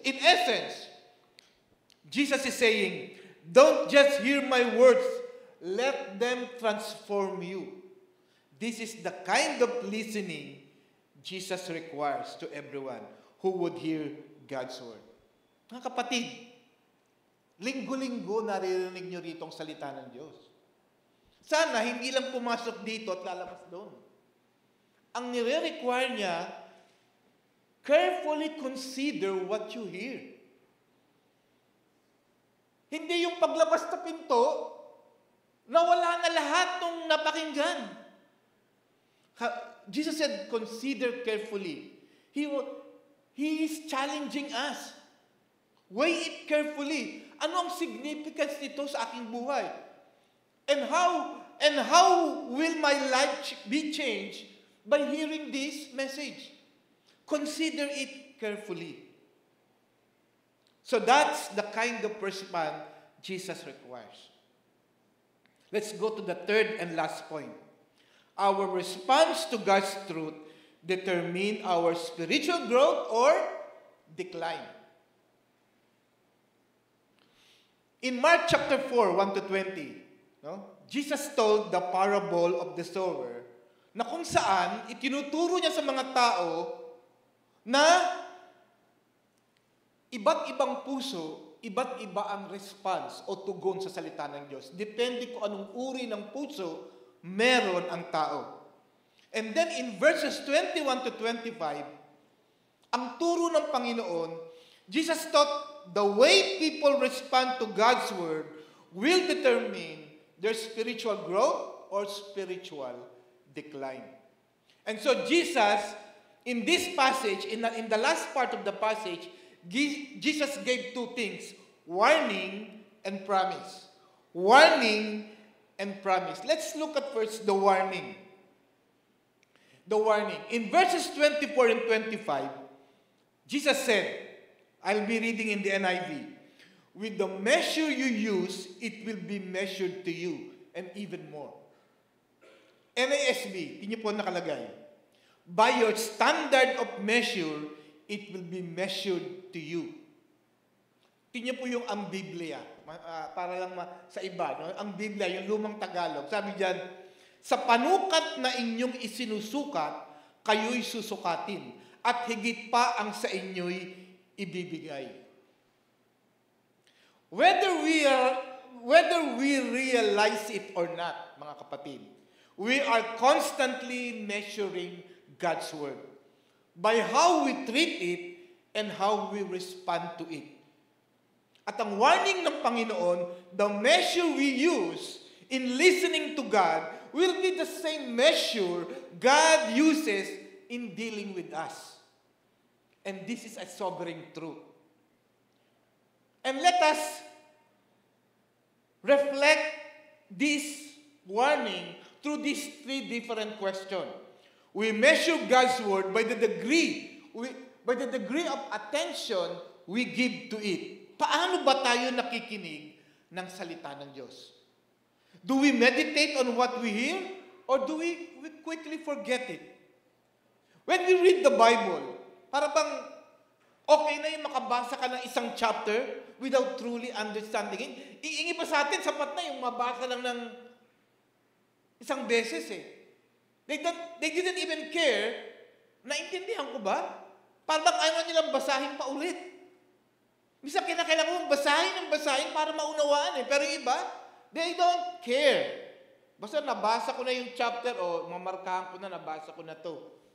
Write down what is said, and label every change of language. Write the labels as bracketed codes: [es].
[en] In essence, Jesus is saying, don't just hear my words, let them transform you. This is the kind of listening Jesus requires to everyone who would hear God's word. [tl] Mga kapatid, linggo-linggo naririnig nyo rito ang salita ng Diyos. Sana hindi lang pumasok dito at lalabas doon. Ang nire-require niya, [en] carefully consider what you hear. [tl] Hindi yung paglabas na pinto, nawala na lahat ng napakinggan. [en] Jesus said, consider carefully. He is challenging us. Weigh it carefully. [tl] Ano ang significance nito sa aking buhay? [en] And how will my life be changed by hearing this message? Consider it carefully. So that's the kind of response Jesus requires. Let's go to the third and last point. Our response to God's truth determine our spiritual growth or decline. In Mark chapter 4, 1 to 20, Jesus told the parable of the sower [tl] na kung saan itinuturo niya sa mga tao na iba't ibang puso, iba't iba ang response o tugon sa salita ng Diyos. Depende kung anong uri ng puso meron ang tao. [en] And then in verses 21 to 25, [tl] ang turo ng Panginoon, [en] Jesus taught the way people respond to God's word will determine their spiritual growth or spiritual decline. And so Jesus, in this passage, in the last part of the passage, Jesus gave two things, warning and promise. Warning and promise. Let's look at first the warning. The warning. In verses 24 and 25, Jesus said, I'll be reading in the NIV, with the measure you use, it will be measured to you, and even more. NASB, [tl] tingnan po nakalagay, [en] by your standard of measure, it will be measured to you. [tl] Tingnan po yung ang Biblia, para lang sa iba, no? Ang Biblia, yung lumang Tagalog, sabi diyan, sa panukat na inyong isinusukat, kayo'y susukatin, at higit pa ang sa inyo'y ibibigay. [en] Whether we realize it or not, [tl] mga kapatid, [en] we are constantly measuring God's word by how we treat it and how we respond to it. [tl] At ang warning ng Panginoon, [en] the measure we use in listening to God will be the same measure God uses in dealing with us. And this is a sobering truth. And let us reflect this warning through these three different questions. We measure God's word by the degree of attention we give to it. [tl] Paano ba tayo nakikinig ng salita ng Diyos? [en] Do we meditate on what we hear or do we quickly forget it? When we read the Bible, [tl] para bang okay na yung makabasa ka ng isang chapter [en] without truly understanding it? [tl] Iingi pa sa atin, sapat na yung mabasa lang ng isang beses eh. [en] They didn't even care, [tl] naintindihan ko ba? Parang ayaw nilang basahin pa ulit. Minsan kinakailangan mong basahin para maunawaan eh. Pero yung iba, [en] they don't care. [tl] Basta nabasa ko na yung chapter o mamarkahan ko na, nabasa ko na to.